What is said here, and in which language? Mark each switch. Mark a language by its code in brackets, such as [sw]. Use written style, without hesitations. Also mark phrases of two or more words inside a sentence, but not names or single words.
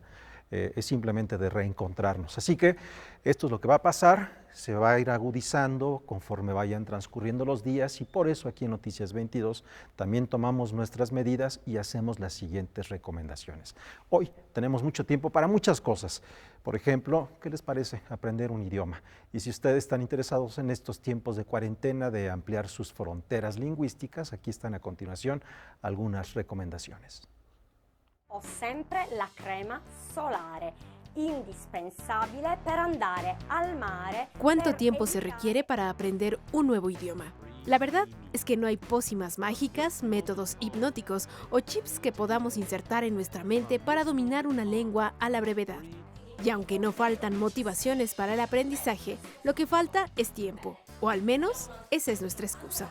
[es] Es simplemente de reencontrarnos. Así que esto es lo que va a pasar, se va a ir agudizando conforme vayan transcurriendo los días y por eso aquí en Noticias 22 también tomamos nuestras medidas y hacemos las siguientes recomendaciones. Hoy tenemos mucho tiempo para muchas cosas. Por ejemplo, ¿qué les parece aprender un idioma? Y si ustedes están interesados en estos tiempos de cuarentena de ampliar sus fronteras lingüísticas, aquí están a continuación algunas recomendaciones. [it] Ho sempre la crema solare, indispensabile per andare al mare. [es] ¿Cuánto tiempo se requiere para aprender un nuevo idioma? La verdad es que no hay pócimas mágicas, métodos hipnóticos o chips que podamos insertar en nuestra mente para dominar una lengua a la brevedad. Y aunque no faltan motivaciones para el aprendizaje, lo que falta es tiempo, o al menos esa es nuestra excusa.